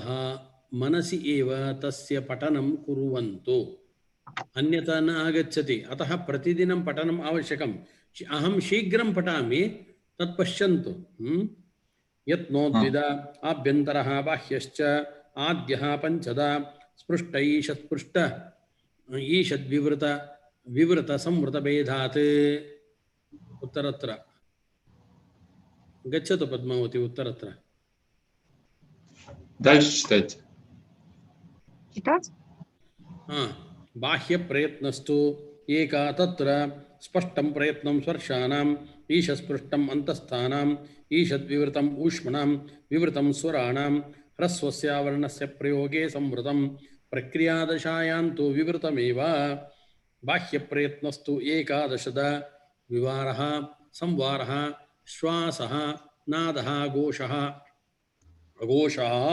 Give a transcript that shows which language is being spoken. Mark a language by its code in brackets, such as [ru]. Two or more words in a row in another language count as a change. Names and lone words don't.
[sa] मनसि एव तस्य पठनं कुर्वन्तु अन्यथा न आगच्छति अतः प्रतिदिनं पठनम् आवश्यकम् अहं शीघ्रं पठामि तत् पश्यन्तु यत्नोद्विदा आभ्यन्तरः बाह्यश्च आद्यः पञ्चदा स्पृष्ट ईशत्पृष्ट ईषद्विवृत संवृतभेदात् उत्तरत्र गच्छतु पद्मावती उत्तरत्र [ru] Дальше читайте. Читать? [sa] बाह्यप्रयत्नस्तु एका तत्र स्पष्टं प्रयत्नं स्पर्शानाम् ईशस्पृष्टम् अन्तस्थानाम् ईषद्विवृतम् ऊष्मणां विवृतं स्वराणां ह्रस्वस्य वर्णस्य प्रयोगे संवृतं प्रक्रियादशायां तु विवृतमेव बाह्यप्रयत्नस्तु एकादशदा विवारः संवारः श्वासः नादः घोषः अघोषः